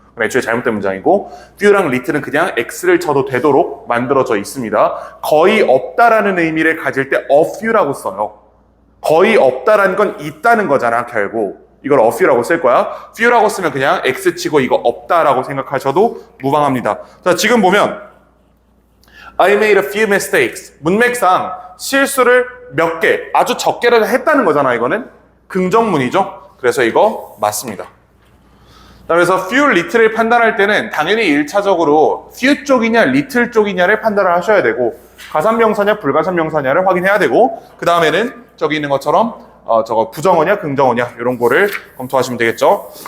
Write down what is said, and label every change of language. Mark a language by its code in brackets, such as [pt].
[ko] 그럼 애초에 잘못된 문장이고 few랑 little은 그냥 x를 쳐도 되도록 만들어져 있습니다. 거의 없다라는 의미를 가질 때 a few라고 써요. 거의 없다라는 건 있다는 거잖아 결국. 이걸 a few라고 쓸 거야. few라고 쓰면 그냥 x 치고 이거 없다라고 생각하셔도 무방합니다. 자, 지금 보면 [en] I made a few mistakes. [ko] 문맥상 실수를 몇 개, 아주 적게라도 했다는 거잖아, 이거는. 긍정문이죠. 그래서 이거 맞습니다. 그래서 few, little을 판단할 때는 당연히 1차적으로 few 쪽이냐, little 쪽이냐를 판단을 하셔야 되고 가산명사냐, 불가산명사냐를 확인해야 되고 그 다음에는 저기 있는 것처럼 저거 부정어냐, 긍정어냐 이런 거를 검토하시면 되겠죠.